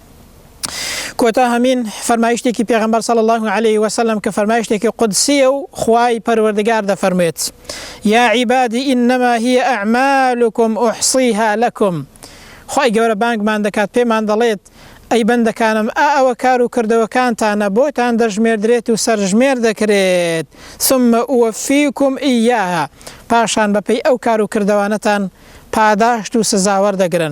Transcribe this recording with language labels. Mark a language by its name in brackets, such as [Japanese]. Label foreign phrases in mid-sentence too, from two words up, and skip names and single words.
[Central Kurdish] کۆتا هەمین فەرمایشتێکی پێغەمبەر [Arabic] صلی الله عليه وسلم [Central Kurdish] کە فەرمایشتێکی قودسیە و خوای پەروەردگار دەفەرمێت [Arabic] یا عیبادی إنما هي أعمالكم أحصيها لكم. [Central Kurdish] خوای گەورە بانگمان دەکات، پێمان دەڵێت ئەی بەندەکانم ئەوە کار و کردەوەکانتانە بۆتان دەژمێردرێت و سەرژمێر دەکرێت [Arabic] ثم ئووەفیکم ئیاها [Central Kurdish] پاشان بەپەی ئەو کار و کردەوانەتان پاداشت و سزاوەر دەگرن.